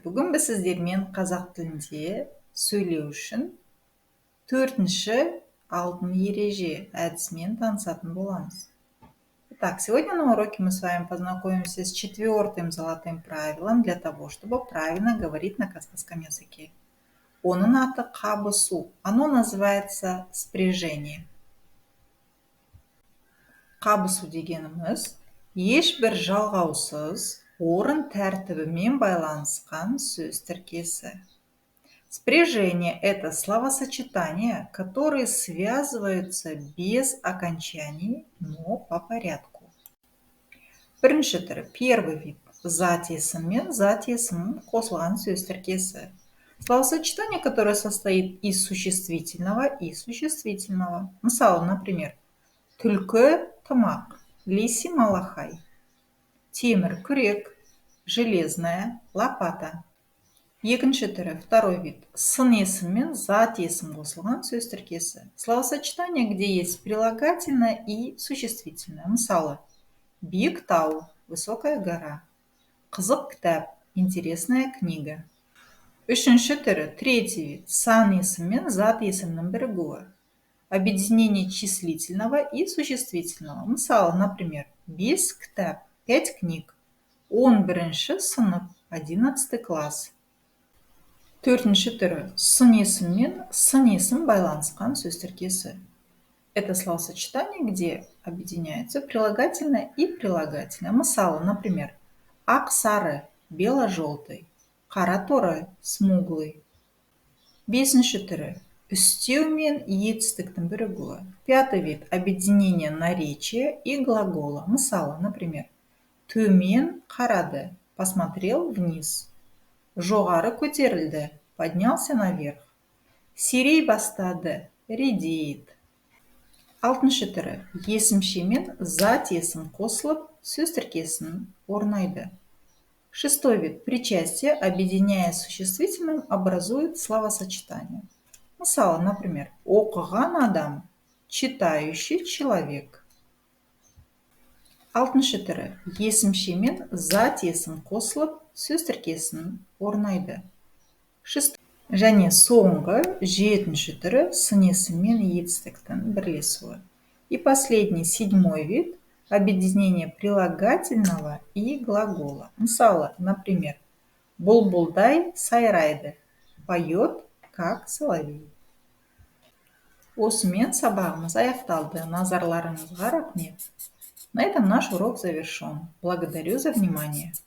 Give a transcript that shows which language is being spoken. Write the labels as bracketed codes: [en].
[kk] Бүгін біз сіздермен қазақ тілінде сөйлеу үшін төртінші алтын ереже әдісімен танысатын боламыз. [ru] Итак, сегодня на уроке мы с вами познакомимся с четвертым золотым правилом для того, чтобы правильно говорить на казахском языке. [kk] Оның аты қабысу. [ru] Оно называется спряжение. [kk] Қабысу дегеніміз ешбір жалғаусыз орын тәртібімен байланысқан сөз тіркесі. [ru] Спряжение – это словосочетания, которые связываются без окончаний, но по порядку. [kk] Бірінші түрі, [ru] первый вид [kk] – зат есім мен зат есім қосылған сөз тіркесі. [ru] Словосочетание, которое состоит из существительного и существительного. [kk] Мысалы, [ru] например, [kk] түлкі тымақ, [ru] лиси малахай, [kk] темір күрек, [ru] железная лопата. [kk] Екінші түрі, [ru] второй вид, [kk] сын есім мен зат есім қосылған сөз тіркесі. [ru] Словосочетание, где есть прилагательное и существительное. [kk] Мысалы, биік тау, [ru] высокая гора, [kk] қызық кітап, [ru] интересная книга. [kk] Үшінші түрі, [ru] третий вид, [kk] сан есім мен зат есімнің бірігуі. [ru] Объединение числительного и существительного. [kk] Мысалы, [ru] например, [kk] 5 кітап, [ru] 5 книг. [kk] 11-ші сынып, [ru] 11 класс. [kk] Төртінші түрі, сын есім мен сын есім байланысқан сөз тіркесі. [ru] Это словосочетание, где объединяются прилагательное и прилагательное. [kk] Мысалы, [ru] например, [kk] ақ сары, [ru] бело-желтый, [kk] қара торы, [ru] смуглый. [kk] Бесінші түрі, үстеу мен етістіктің бірігуі. [ru] Пятый вид – объединение наречия и глагола. [kk] Мысалы, [ru] например, [kk] төмен қарады, [ru] посмотрел вниз. [kk] Жоғары көтерілді, [ru] поднялся наверх. [kk] Сирей бастады, [ru] редеет. [kk] Алтыншы түрі, есімше мен зат есім қосылып, сөз тіркесін орнайды. [ru] Шестой вид – причастие, объединяя существительным, образует словосочетание. [kk] Мысалы, [ru] например, [kk] оқыған адам, [ru] читающий человек. [kk] Алтыншы түрі, есімше мен зат есім қосылып, сөз тіркесін орнайды. Және соңғы, жетінші түрі, сын есім мен етістіктің бірлесуі. [ru] И последний, седьмой вид – объединение прилагательного и глагола. [kk] Мысалы, [ru] например, [kk] бұлбұлдай сайрайды, [ru] поет, как соловей. [kk] Осымен сабағымыз аяқталды. Назарларыңызға рахмет. [ru] На этом наш урок завершен. Благодарю за внимание.